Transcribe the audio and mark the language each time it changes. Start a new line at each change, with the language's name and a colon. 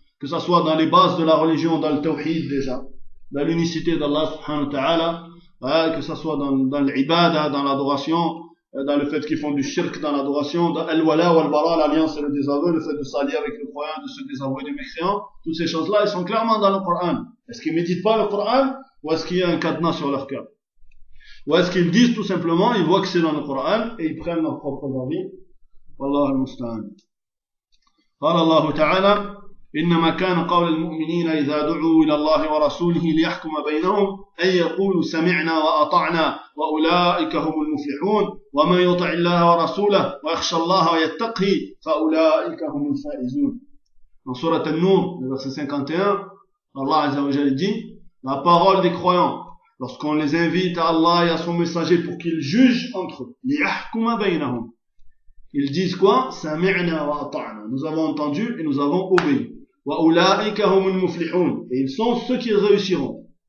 French: Que ce soit dans les bases de la religion, dans le tawhid déjà, dans l'unicité d'Allah subhanahu wa ta'ala, que ce soit dans l'ibada, dans l'adoration, dans le fait qu'ils font du shirk dans l'adoration, dans al-wala ou al-bara, l'alliance et le désaveu, le fait de s'allier avec le croyant, de se désavouer du mécréant, toutes ces choses-là, elles sont clairement dans le Coran. Est-ce qu'ils ne méditent pas le Coran ou est-ce qu'il y a un cadenas sur leur cœur? Ou est-ce qu'ils disent tout simplement, ils voient que c'est dans le Coran et ils prennent leur propre avis?
Arabic: Wallah al-musta'an. Qala Allah ta'ala, إنما كان قول المؤمنين إذا دعوا إلى الله ورسوله ليحكم بينهم أن يقولوا سمعنا وأطعنا وأولئك هم المفلحون ومن يطع الله ورسوله ويخشى الله ويتقي فأولئك هم الفائزون.
French: Dans sourate An-Nur, verset 51, Allah Azza wa Jalla dit: La parole des croyants, lorsqu'on les invite à Allah et à son messager pour qu'ils jugent entre eux,
Arabic: ليحكم بينهم.
French: Ils disent quoi?
Arabic: سمعنا وأطعنا.
French: Nous avons entendu et nous avons obéi.
Arabic: وَأُولَٰئِكَ هُمُ الْمُفْلِحُونَ.
French: Et ils sont ceux qui réussiront.